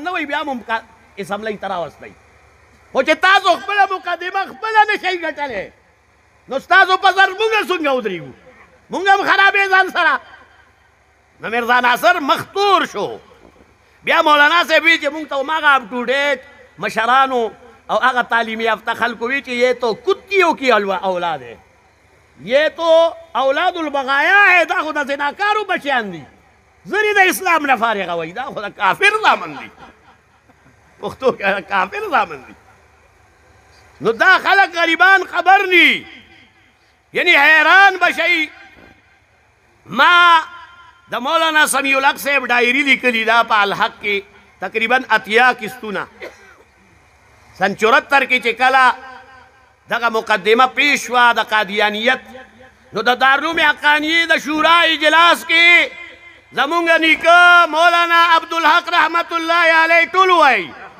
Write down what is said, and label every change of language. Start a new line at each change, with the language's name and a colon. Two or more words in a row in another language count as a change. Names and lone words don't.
Pashto: نه وئ بیا مو اسمبلی ته راوستی خو چې تاسو خپله مقدمه خپله نه شئ ګټلی نو ستاسو په سر مونږ څنګه ودرېږو مونږ هم خرابې ځان سره نو مرزا ناصر مختور شو بیا مولانا صاحب وی چې مونږ ته هماغه
English: up to date
Pashto: مشرانو او هغه تعلیم یافته خلکو وی چې
Urdu: یہ تو کتیوں کی اولاد ہے یہ تو اولاد البغایا ہے
Pashto: دا خو د زناکارو بچیان دي زری د اسلام نه فارغه وایي دا خو د کافر زامن دي پښتو کې کافر زامن دي نو دا خلک غریبان خبر نی یعنی حیران بشئ ما د مولانا سمیع الحق صاحب ډایري لیکلي دا په الحق کې تقریبا اتیا کستونه سن 74 کې چې کله دغه مقدمه پیش شوه د قادیانیت نو د دارالعلوم حقانیې د شورا اجلاس کې زمونږ نیکه مولانا عبدالحق
Arabic: رحمت الله علیه
Pashto: ټول وایي